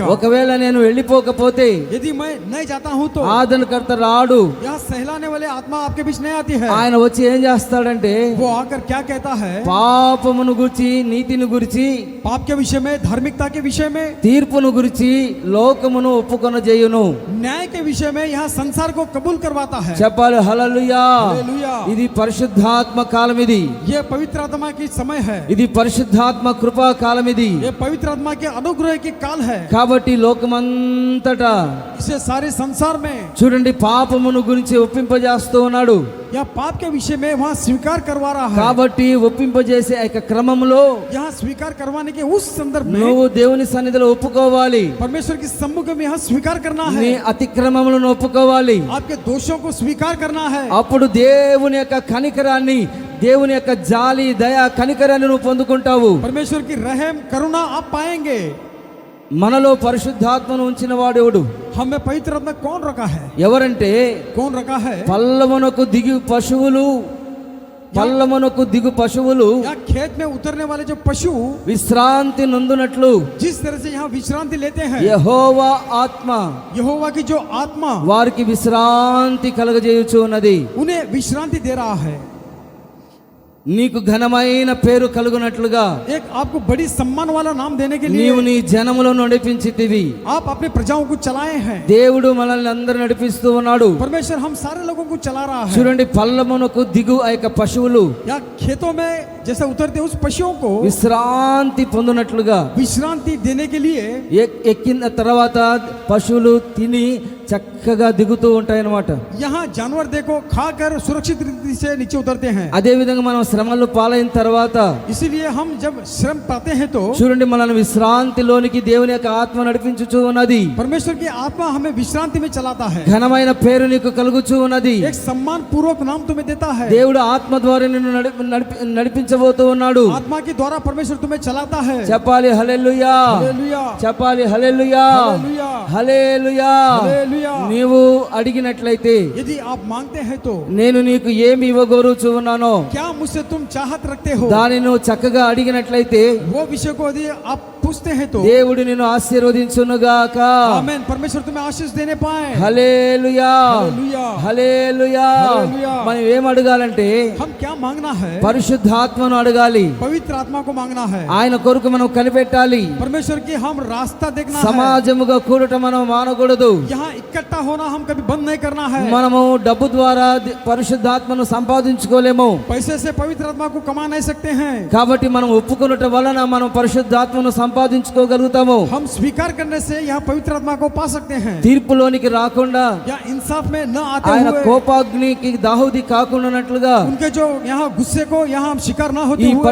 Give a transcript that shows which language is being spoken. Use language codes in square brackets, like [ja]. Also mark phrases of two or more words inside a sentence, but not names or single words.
[te] ఒకవేళ నేను వెళ్ళిపోకపోతే [hi] यदि मैं नहीं जाता हूँ तो [te] ఆదరణకర్త రాడు. [hi] यहाँ सहलाने वाले आत्मा आपके बीच नहीं आती है. [te] ఆయన వచ్చి ఏం చేస్తాడంటే, [hi] वो आकर क्या कहता है? [te] పాపమును గురించి, నీతిని గురించి, [hi] पाप के विषय में, धार्मिकता के विषय में, [te] తీర్పును గురించి లోకమును ఒప్పుకొన చేయును. [hi] न्याय के विषय में यहाँ संसार को कबूल करवाता है. [te] చెప్పాలి హల్లెలూయా. [hi] हालेलुया. [te] ఇది పరిశుద్ధాత్మ కాలం. ఇది [hi] ये पवित्र आत्मा की समय है. [te] ఇది పరిశుద్ధాత్మ కృపా కాలం. ఇది [hi] ये पवित्र आत्मा के अनुग्रह की काल है. [te] కాబట్టి లోకమంతటా [hi] इसे सारे संसार में [te] చూడండి పాపమును గురించి ఒప్పింపజేస్తూ ఉన్నాడు. [hi] या पाप के विषय में वहाँ स्वीकार करवा रहा है. [te] కాబట్టి ఒప్పింపజేసే ఆ యొక్క క్రమంలో [hi] यहाँ स्वीकार करवाने के उस संदर्भ में [te] నువ్వు దేవుని సన్నిధిలో ఒప్పుకోవాలి. [hi] परमेश्वर के सम्मुख में यहाँ स्वीकार करना [te] నీ [hi] है. [te] అతిక్రమములను ఒప్పుకోవాలి. [hi] आपके दोषों को स्वीकार करना है. [te] అప్పుడు దేవుని యొక్క కనికరాన్ని, దేవుని యొక్క జాలి, దయ, కనికరాన్ని నువ్వు పొందుకుంటావు. [hi] परमेश्वर की रहम करुणा आप पाएंगे. [te] మనలో పరిశుద్ధాత్మను ఉంచిన వాడెవడు? [hi] हमें पवित्र आत्मा कौन रखा है? [te] ఎవరంటే [hi] कौन रखा है? [te] పల్లమునకు దిగు పశువులు [hi] यहाँ खेत में उतरने वाले जो पशु [te] విశ్రాంతి నందునట్లు [hi] जिस तरह से यहाँ विश्रांति लेते हैं, [te] యెహోవా ఆత్మ [hi] यहोवा की जो आत्मा [te] వారికి విశ్రాంతి కలగజేయుచు ఉన్నది. [hi] उन्हें विश्रांति दे रहा है. [te] నీకు ఘనమైన పేరు కలుగునట్లుగా [hi] एक आपको बड़ी सम्मान वाला नाम देने के लिए [te] నీవు నీ జనములను నడిపించితివి. [hi] आप अपने प्रजाओं को चलाए हैं। [te] దేవుడు మనల్ని అందరూ నడిపిస్తూ ఉన్నాడు. [hi] परमेश्वर हम सारे लोगों को चला रहा है। [te] చూడండి, పల్లమునకు దిగు ఆ యొక్క పశువులు [hi] या खेतों में जैसे उतरते उस पशुओं को [te] విశ్రాంతి పొందినట్లుగా [hi] विश्रांति देने के लिए [te] ఎక్కిన తర్వాత పశువులు తిని చక్కగా దిగుతూ ఉంటాయి అన్నమాట. [hi] यहाँ जानवर देखो खाकर सुरक्षित रीति से नीचे उतरते हैं। [te] అదే విధంగా మనం శ్రమలు పాలైన తర్వాత [hi] इसीलिए हम जब श्रम पाते हैं तो [te] చూడండి, మనల్ని విశ్రాంతిలోనికి దేవుని యొక్క ఆత్మ నడిపించుచూ ఉన్నది. [hi] परमेश्वर की आत्मा हमें विश्रांति में चलाता है। [te] ఘనమైన పేరు నీకు కలుగుచూ ఉన్నది. [hi] एक सम्मान पूर्वक नाम तुम्हें देता है। [te] దేవుడు ఆత్మ ద్వారా నిన్ను నడిపించబోతూ ఉన్నాడు. [hi] आत्मा के द्वारा परमेश्वर तुम्हें चलाता है। [te] చెప్పాలి హల్లెలూయా, [hi] हालेलुया, [te] చెప్పాలి హల్లెలూయా, [hi] हालेलुया, [te] హల్లెలూయా. [hi] हालेलुया। [te] నీవు అడిగినట్లయితే [hi] यदि आप मांगते हैं तो [te] నేను నీకు ఏమి ఇవ్వగోరుచూ ఉన్నానో [hi] क्या मुझसे तुम चाहत रखते हो, [te] దాన్ని నువ్వు చక్కగా అడిగినట్లయితే [hi] वो विषय को यदि आप पूछते हैं तो [te] దేవుడు నిన్ను ఆశీర్వదించునుగాక. [hi] आमेन। परमेश्वर तुम्हें आशीष देने पाए। [te] హల్లెలూయా, [hi] हालेलुया, [te] హల్లెలూయా. హల్లెలూయా. మనం ఏం అడగాలంటే [hi] हम क्या मांगना है? [te] పరిశుద్ధాత్మను అడగాలి. [hi] पवित्र आत्मा को मांगना है। [te] ఆయన కొరకు మనం కనిపెట్టాలి. [hi] परमेश्वर की हम रास्ता देखना है। [te] సమాజముగా కూడట మనం మానకూడదు. [hi] यहाँ इकट्ठा होना हम कभी बंद नहीं करना है। [te] మనము డబ్బు ద్వారా పరిశుద్ధాత్మను సంపాదించుకోలేము. [hi] पैसे से पवित्र आत्मा को कमा नहीं सकते हैं। [te] కాబట్టి మనం ఒప్పుకొనుట వలన మనం పరిశుద్ధాత్మను సంపాదించుకోగలుగుతాము. [hi] हम स्वीकार करने से यहाँ पवित्र आत्मा को पा सकते हैं। [te] తీర్పులోనికి రాకుండా [hi] या इंसाफ में न आते [te] ఆయన [hi] हुए [te] కోపాగ్నికి దాహుది కాకుండానట్లుగా [hi] उनके जो यहाँ गुस्से को यहाँ हम शिकार न होते [te] ఈ [hi] हुए